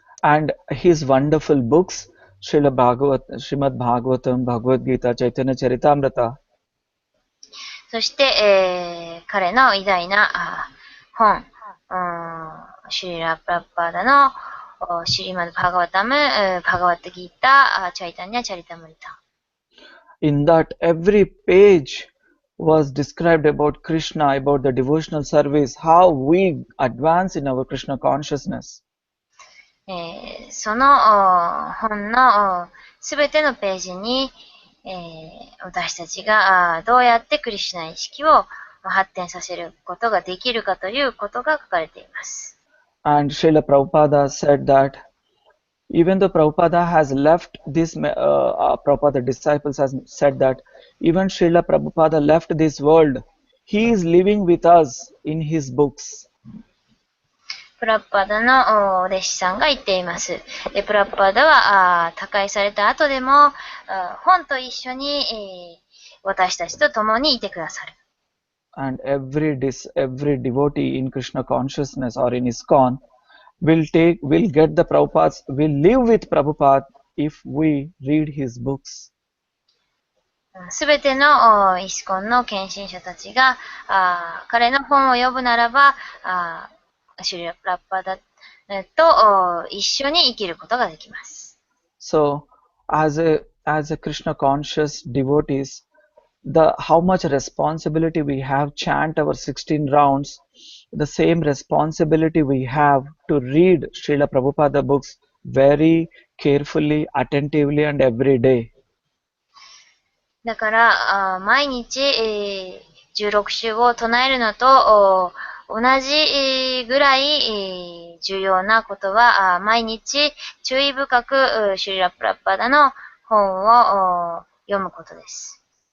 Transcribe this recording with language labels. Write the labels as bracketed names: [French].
[English] And his wonderful books, Srimad Bhagavatam, Bhagavad Gita, Chaitanya Charitamrita. [Japanese] そして、彼の偉大な本、シュリラ・プラッパーダのシリマド・バガワタム、バガワッタ・ギータ、チャイタニャ・チャリタムリタ。 [English] In that every page was described about Krishna, about the devotional service, how we advance in our Krishna consciousness. [Japanese] その本のすべてのページに、私たちがどうやってクリシュナ意識を発展させることができるかということが書かれています。 [English] And Srila Prabhupada said that even though Prabhupada has left this, Prabhupada disciples has said that even Srila Prabhupada left this world, he is living with us in his books. [Japanese] プラッパダの弟子さんが言っています。でプラッパダは他界された後でも本と一緒に、私たちと共にいてくださる。 [English] And every devotee in Krishna consciousness or in ISKCON will get the Prabhupads, will live with Prabhupada if we read his books. [Japanese] すべてのイスコンの献身者たちが彼の本を読むならばシュリラ・プラッパダと一緒に生きることができます。 [English] So, as a Krishna conscious devotees, how much responsibility we have chant our 16 rounds, the same responsibility we have to read Srila Prabhupada books very carefully, attentively and every day. [Japanese] だから毎日、16週を唱えるのと同じぐらい重要なことは毎日注意深くシュリラ・プラッパダの本を読むことです。